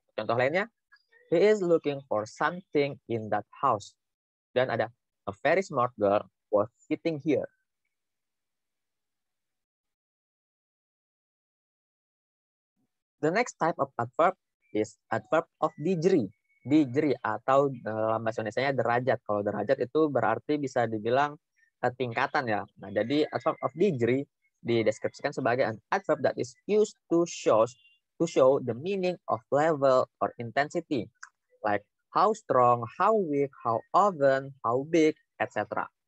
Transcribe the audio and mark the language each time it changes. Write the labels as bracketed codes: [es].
[id] Contoh lainnya, [en] he is looking for something in that house. [id] Dan ada, [en] a very smart girl was sitting here. The next type of adverb is adverb of degree. [id] Degree atau dalam bahasa Indonesia derajat. Kalau derajat itu berarti bisa dibilang tingkatan ya. Nah, jadi [en] adverb of degree [id] dideskripsikan sebagai [en] an adverb that is used to show the meaning of level or intensity, like how strong, how weak, how often, how big, etc.